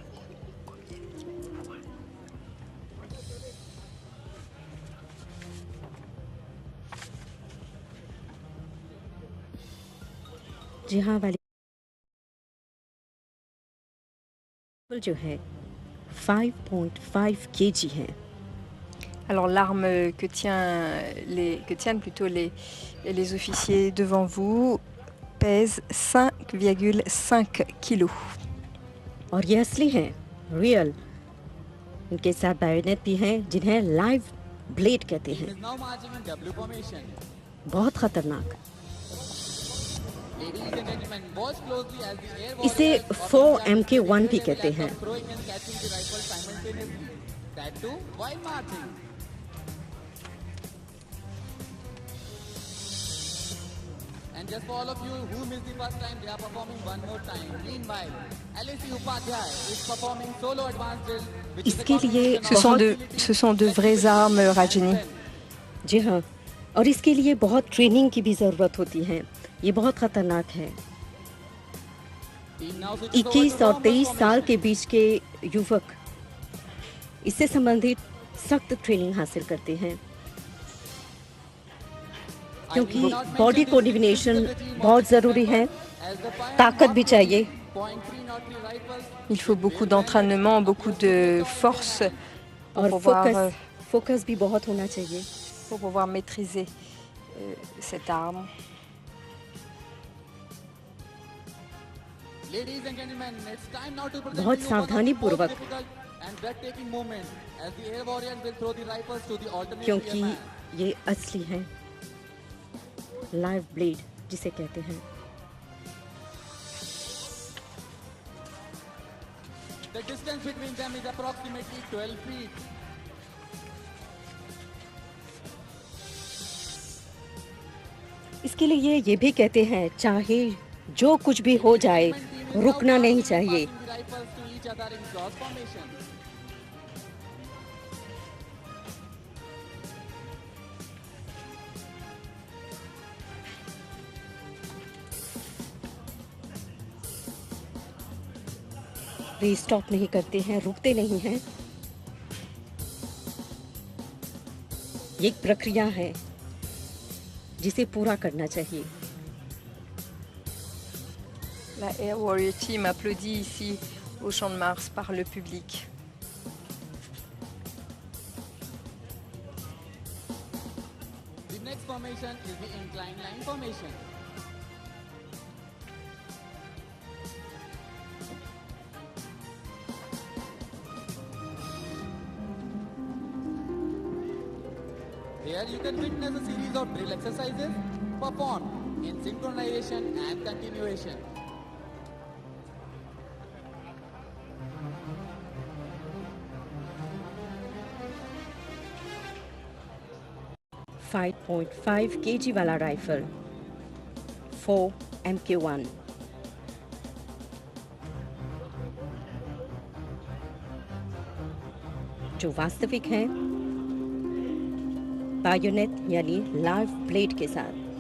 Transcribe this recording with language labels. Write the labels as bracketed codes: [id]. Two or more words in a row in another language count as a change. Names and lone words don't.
[hi] जी हाँ, वाली जो है 5.5 kg है। [fr] Alors l'arme que tiennent plutôt les officiers devant vous pèse 5,5 kilos. [hi] और ये असली हैं, रियल। इनके साथ बायोनेट भी हैं, जिन्हें [en] live blade [hi] कहते हैं। [en] Now marching in W formation. [hi] बहुत खतरनाक। [en] Ladies and gentlemen, watch closely as the air [hi] इसे 4MK1 भी कहते हैं। [en] throwing and catching the rifle simultaneously. That too while marching. And just for all of you who missed the first time, they are performing one more time. Meanwhile, LAC Upadhyay is performing solo advanced drill, which is a [hi] इसके लिए [fr] Ce sont de vraies armes, Rajini. [hi] जी हाँ, और इसके लिए बहुत ट्रेनिंग की भी ज़रूरत होती है। ये बहुत खतरनाक है। 21 और 23 साल के बीच के युवक इससे संबंधित सख्त ट्रेनिंग हासिल करते हैं, क्योंकि [en] body coordination [hi] बहुत ज़रूरी है, ताकत भी चाहिए। [fr] Il faut beaucoup d'entraînement, beaucoup de force pour [hi] फोकस भी बहुत होना चाहिए। [fr] pour pouvoir maîtriser cette arme. [en] Ladies and gentlemen, it's time now to present [hi] बहुत [en] you one of the [hi] सावधानीपूर्वक। [en] most difficult and breathtaking moments as the air warriors will throw the rifles to the alternate [hi] क्योंकि [en] airman. [hi] ये असली हैं, [en] live blade [hi] जिसे कहते हैं। [en] The distance between them is approximately 12 feet. [hi] इसके लिए ये भी कहते हैं, चाहे जो कुछ भी हो जाए, रुकना नहीं चाहिए। [en] Passing the rifles to each other in cross formation. [hi] वे स्टॉप नहीं करते हैं, रुकते नहीं हैं। ये एक प्रक्रिया है जिसे पूरा करना चाहिए। [fr] La Air Warrior Team applaudit ici au Champ de Mars par le public. [en] The next formation is the inclined line formation. Here you can witness a series of drill exercises performed in synchronization and continuation. [hi] फाइव 5.5 kg वाला राइफल 4 MK1 जो वास्तविक है बायोनेट यानी [en] live blade [hi] के साथ।